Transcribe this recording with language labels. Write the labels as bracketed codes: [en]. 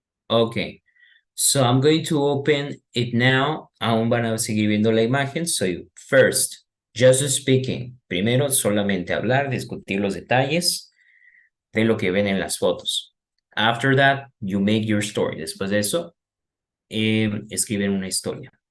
[en] Okay, so I'm going to open it now. [es] Aún van a seguir viendo la imagen. [en] So first, just speaking. [es] Primero, solamente hablar, discutir los detalles de lo que ven en las fotos. [en] After that, you make your story. [es] Después de eso, escriben una historia.